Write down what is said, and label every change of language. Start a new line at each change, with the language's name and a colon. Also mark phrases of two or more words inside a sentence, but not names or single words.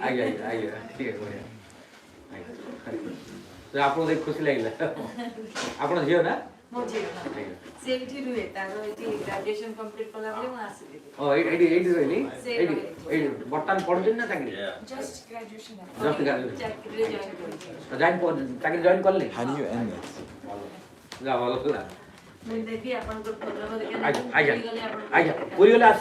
Odia: ଆଜ୍ଞା ଆଜ୍ଞା ଆଜ୍ଞା ଠିକ ଅଛି ବଢ଼ିଆ ଆଜ୍ଞା ତ ଆପଣଙ୍କୁ ଦେଖି ଖୁସି ଲାଗିଲା ଆପଣ ଝିଅ ନା? ମୋ ଝିଅ ଆଜ୍ଞା ସେ ଏଇଠି ରୁହେ ତାର ଏଇଠି
English: graduation complete
Odia: କଲା ପରେ ମୁଁ ଆସିଥିଲି। ଓ ଏଇଠି ଏଇଠି ରହିଲି ସେ ଏଇଠି ଏଇଠି ବର୍ତ୍ତମାନ ପଢୁଛନ୍ତି ନା ଚାକିରି?
English: just graduation Just graduation.
Odia: ଚାକିରିରେ ଜଏନ୍ କରିଛି। ଚାକିରି ଜଏନ୍ କଲେ?
English: How do you end this?
Odia: ଯା ଭଲ ଥିଲା ମୁଁ ଦେବି ଆପଣଙ୍କର ପ୍ରୋଗ୍ରାମ ଦେଖିବା ଆଜ୍ଞା ଆଜ୍ଞା ପୁରୀ ଗଲେ ଆପଣଙ୍କୁ ଆଜ୍ଞା ପୁରୀ ଗଲେ ଆସି